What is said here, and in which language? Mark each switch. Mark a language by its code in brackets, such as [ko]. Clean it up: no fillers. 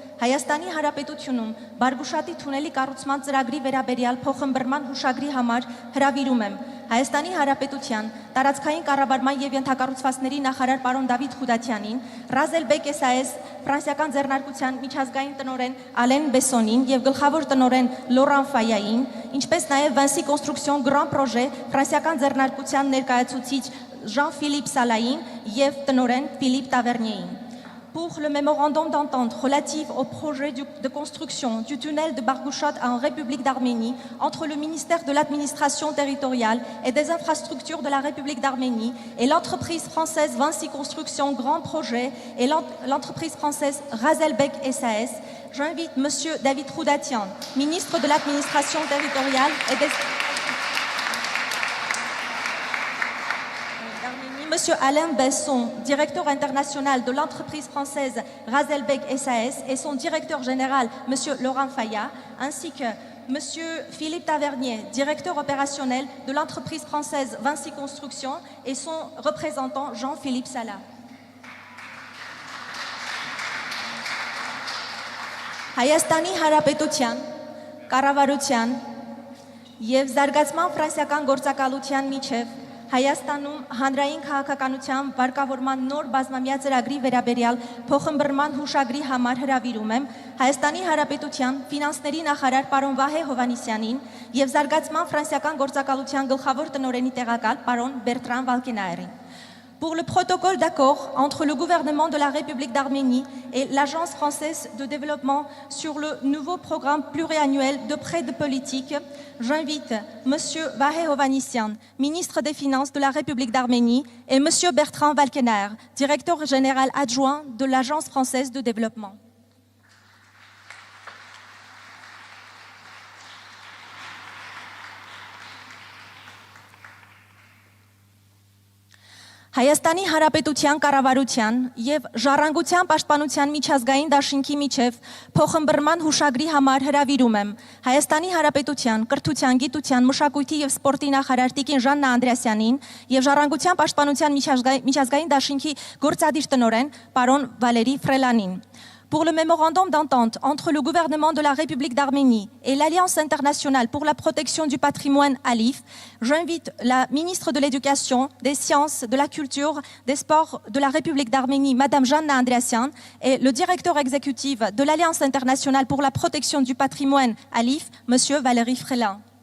[hy] Հայաստանի Հանրապետությունում Բարգուշատի թունելի կառուցման ծրագրի վերաբերյալ փոխըմբռնման հուշագրի համար հրավիրում եմ Հայաստանի Հանրապետության տարածքային կառավարման եւ ենթակառուցվածքների նախարար պարոն Դավիթ Խուդատյանին, Razelbek SAS ֆրանսիական ձեռնարկության միջազգային տնօրեն Ալեն Բեսոնին եւ գլխավոր տնօրեն Լորան Ֆայային, ինչպես նաեւ Vinci Construction Grand Projet ֆրանսիական ձեռնարկության ներկայացուցիչ Jean-Philippe Salahin եւ տնօրեն Philippe Tavernier. [fr] Pour le mémorandum d'entente relatif au projet de construction du tunnel de Bargouchat en République d'Arménie entre le ministère de l'administration territoriale et des infrastructures de la République d'Arménie et l'entreprise française Vinci Construction Grand Projet et l'entreprise française Razelbek SAS, j'invite M. David Khoudatian, ministre de l'administration territoriale et des... Monsieur Alain Besson, directeur international de l'entreprise française Razelbek SAS et son directeur général, Monsieur Laurent Fayat, ainsi que Monsieur Philippe Tavernier, directeur opérationnel de l'entreprise française Vinci Construction et son représentant Jean-Philippe Salah. [hy] Հայաստանի Հանրապետության կառավարության եւ զարգացման ֆրանսիական գործակալության միջև Հայաստանում հանրային քաղաքականության վարկավորման նոր բազմամյա ծրագրի վերաբերյալ փոխըմբռնման հուշագրի համար հրավիրում եմ Հայաստանի Հանրապետության ֆինանսների նախարար պարոն Վահե Հովհաննիսյանին եւ զարգացման ֆրանսիական գործակալության գլխավոր տնօրենի տեղակալ պարոն Բերտրան Վալկենայերին. [fr] Pour le protocole d'accord entre le gouvernement de la République d'Arménie et l'Agence française de développement sur le nouveau programme pluriannuel de prêt de politique, j'invite M. Vahé Hovannisyan, ministre des Finances de la République d'Arménie, et M. Bertrand Valkenaer, directeur général adjoint de l'Agence française de développement. [hy] Հայաստանի Հանրապետության կառավարության եւ Ժառանգության պաշտպանության միջազգային դաշինքի միջև փոխըմբռնման հուշագրի համար հրավիրում եմ Հայաստանի Հանրապետության կրթության, գիտության, մշակույթի եւ սպորտի նախարար Տիկին Ժաննա Անդրեասյանին եւ Ժառանգության պաշտպանության միջազգային դաշինքի գործադիր տնօրեն պարոն Վալերի Ֆրելանին. [fr] Pour le mémorandum d'entente entre le gouvernement de la République d'Arménie et l'Alliance internationale pour la protection du patrimoine ALIF, j'invite la ministre de l'Éducation, des Sciences, de la Culture, des Sports de la République d'Arménie, Madame Janna Andreasyan, et le directeur exécutif de l'Alliance internationale pour la protection du patrimoine ALIF, Monsieur Valéry Frelin.